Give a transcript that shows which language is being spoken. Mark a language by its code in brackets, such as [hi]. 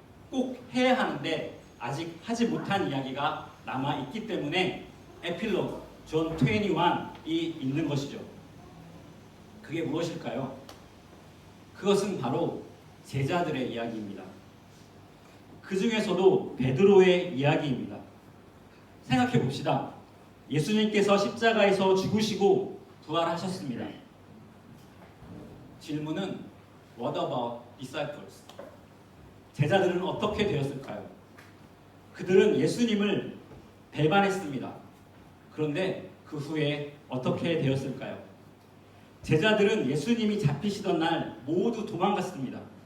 [ko] 꼭 해야 하는데 아직 하지 못한 이야기가 남아있기 때문에 에필로그, 존 21이 있는 것이죠. 그게 무엇일까요? 그것은 바로 제자들의 이야기입니다. 그 중에서도 베드로의 이야기입니다. 생각해 봅시다. 예수님께서 십자가에서 죽으시고 부활하셨습니다. 질문은 [en] What about disciples? [ko] 제자들은 어떻게 되었을까요? 그들은 예수님을 배반했습니다. 그런데 그 후에 어떻게 되었을까요? 제자들은 예수님이 잡히시던 날 모두 도망갔습니다.